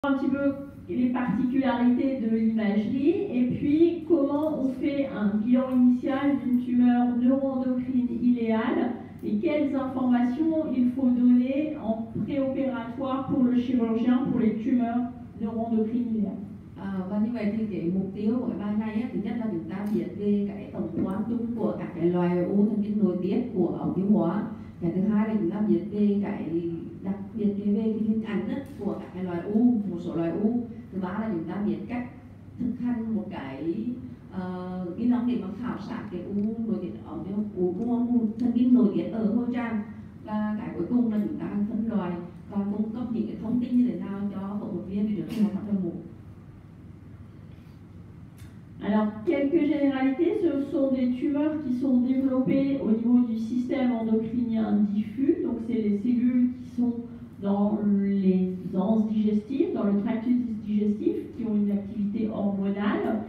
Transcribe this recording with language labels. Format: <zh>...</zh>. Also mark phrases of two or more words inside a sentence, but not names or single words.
<fr>Un petit peu les particularités de l'imagerie et puis comment on fait un bilan initial d'une tumeur neuroendocrine iléale et quelles informations il faut donner en préopératoire pour le chirurgien pour les tumeurs neuroendocrines iléales.</fr> <vi>Và như vậy thì cái mục tiêu của cái bài này thứ nhất là chúng ta biết về cái tổng quan chung của các cái loài u thần kinh nội tiết của ống tiêu hóa. Cái thứ hai là chúng ta biết về cái đặc biệt về cái hình ảnh của các cái loài u, một số loài u. Thứ ba là chúng ta biết cách thực hành một cái kỹ năng để mà khảo sát cái u nội tiết ống tiêu u thần kinh nội tiết ở môi tràng. Và cái cuối cùng là chúng ta phân loại và cung cấp những cái thông tin như thế nào cho phẫu thuật viên trước khi họ trong mổ.</vi> <fr>Alors, quelques généralités, ce sont des tumeurs qui sont développées au niveau du système endocrinien diffus, donc c'est les cellules qui sont dans les anses digestives, dans le tractus digestif, qui ont une activité hormonale.</fr>